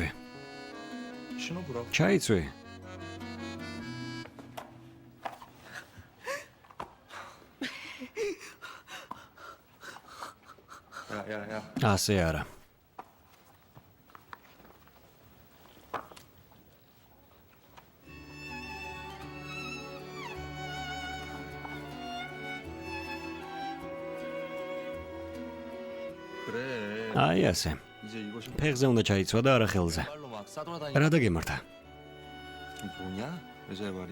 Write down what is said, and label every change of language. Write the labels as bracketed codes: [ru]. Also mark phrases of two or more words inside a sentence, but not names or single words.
[ko] 신어보라고. [ka] ჩაიწვი. [ko] 야야야. [ka] ასე არა. [ko] 그래. [ka] აი ასე. [ko] 이제 이거 신고 [ka] ფეხზე უნდა ჩაიწვა და არა ხელზე. [ko] 발로 막 싸돌아다니. [ka] რა დაგემართა? [ko] 뭐냐? 여자의 말이.